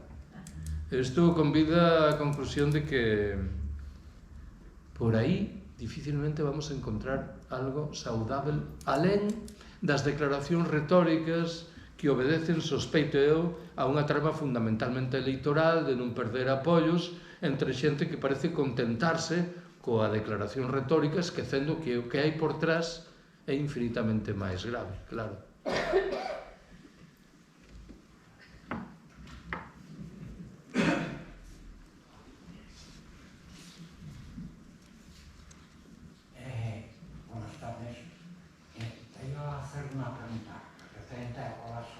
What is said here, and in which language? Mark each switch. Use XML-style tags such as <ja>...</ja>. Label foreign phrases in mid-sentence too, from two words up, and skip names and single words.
<gl>Isto convida á conclusión de que por aí dificilmente vamos a encontrar algo saudável alén das declaracións retóricas que obedecen, sospeito eu, a unha trama fundamentalmente electoral de non perder apoios entre xente que parece contentarse coa declaración retórica, esquecendo que o que hai por trás é infinitamente máis grave, claro.</gl> <es>Buenas tardes. Te iba a hacer una pregunta referente a colapso.</es>